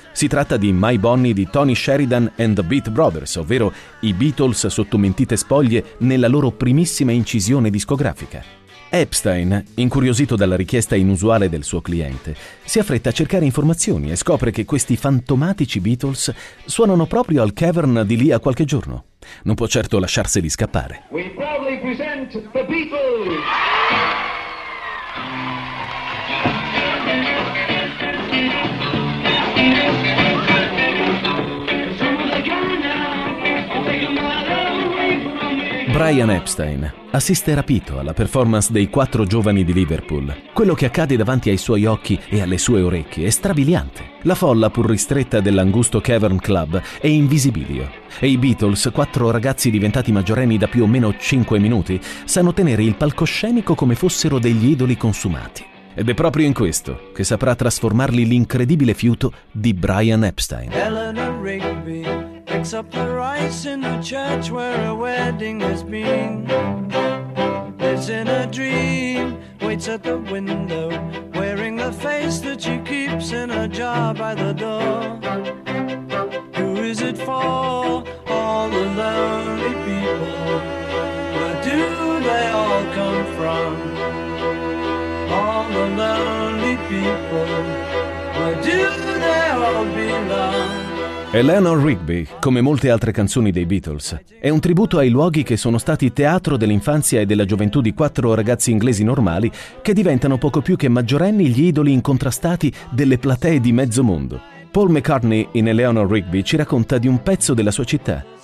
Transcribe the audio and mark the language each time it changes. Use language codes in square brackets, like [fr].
[it] Si tratta di My Bonnie di Tony Sheridan and the Beat Brothers, ovvero i Beatles sotto mentite spoglie nella loro primissima incisione discografica. Epstein, incuriosito dalla richiesta inusuale del suo cliente, si affretta a cercare informazioni e scopre che questi fantomatici Beatles suonano proprio al Cavern di lì a qualche giorno. Non può certo lasciarseli scappare. [en] We proudly present the Beatles! [it] Brian Epstein assiste rapito alla performance dei quattro giovani di Liverpool. Quello che accade davanti ai suoi occhi e alle sue orecchie è strabiliante. La folla, pur ristretta dell'angusto Cavern Club, è invisibilio. E i Beatles, quattro ragazzi diventati maggiorenni da più o meno 5 minuti, sanno tenere il palcoscenico come fossero degli idoli consumati. Ed è proprio in questo che saprà trasformarli l'incredibile fiuto di Brian Epstein. [en] Eleanor Rigby picks up the rice in the church where a wedding has been. Lives in a dream, waits at the window, wearing the face that she keeps in a jar by the door. Who is it for? All the lonely people. Where do they all come from? All the lonely people. Where do they all belong? [it] Eleanor Rigby, come molte altre canzoni dei Beatles, è un tributo ai luoghi che sono stati teatro dell'infanzia e della gioventù di quattro ragazzi inglesi normali che diventano poco più che maggiorenni gli idoli incontrastati delle platee di mezzo mondo. Paul McCartney in Eleanor Rigby ci racconta di un pezzo della sua città.